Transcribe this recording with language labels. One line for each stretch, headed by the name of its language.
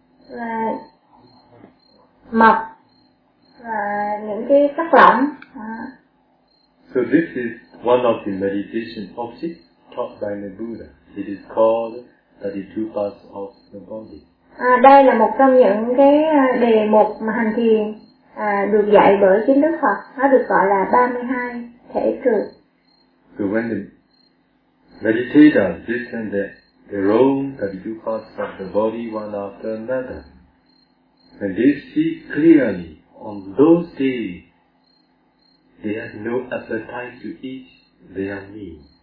Vietnamese: Là mật và những cái chất lỏng.
English: So this is one of the meditation objects taught by the Buddha. It is called 32 parts of the body.
Vietnamese: Đây là một trong những cái đề mục mà hành thiền được dạy bởi chính Đức Phật, nó được gọi là 32 thể trược.
English: So when the meditator listens to their own 32 parts of the body one after another, when they see clearly on those days, they have no appetite to eat their meal.